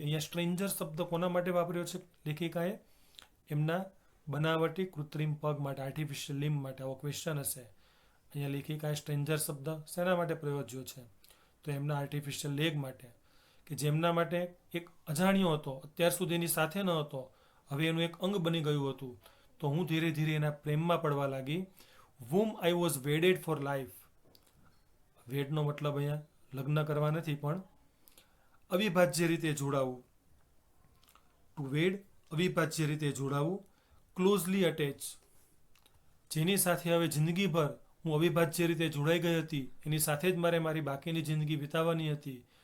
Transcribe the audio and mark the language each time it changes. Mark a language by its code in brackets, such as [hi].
[gu] અહીંયા સ્ટ્રેન્જર શબ્દ કોના માટે વાપર્યો છે લેખિકાએ? એમના બનાવટી કૃત્રિમ પગ માટે, આર્ટિફિશિયલ લિમ્બ માટે. આવો ક્વેશ્ચન હશે. અહીંયા લેખિકાએ સ્ટ્રેન્જર શબ્દ શેના માટે પ્રયોજ્યો છે? તો એમના આર્ટિફિશિયલ લેગ માટે, કે જેમના માટે એક અજાણ્યો હતો, અત્યાર સુધી એની સાથે ન હતો, હવે એનું એક અંગ બની ગયું હતું. તો હું ધીરે ધીરે એના પ્રેમમાં પડવા લાગી. [en] whom I was wedded for life. [gu] વેડનો મતલબ અહીંયા લગ્ન કરવા નથી, પણ અવિભાજ્ય રીતે જોડાવું. ટુ વેડ, અવિભાજ્ય રીતે જોડાવું. ક્લોઝલી અટેચ, જેની સાથે હવે જિંદગીભર હું અવિભાજ્ય રીતે જોડાઈ ગઈ હતી, એની સાથે જ મારે મારી બાકીની જિંદગી વિતાવવાની હતી.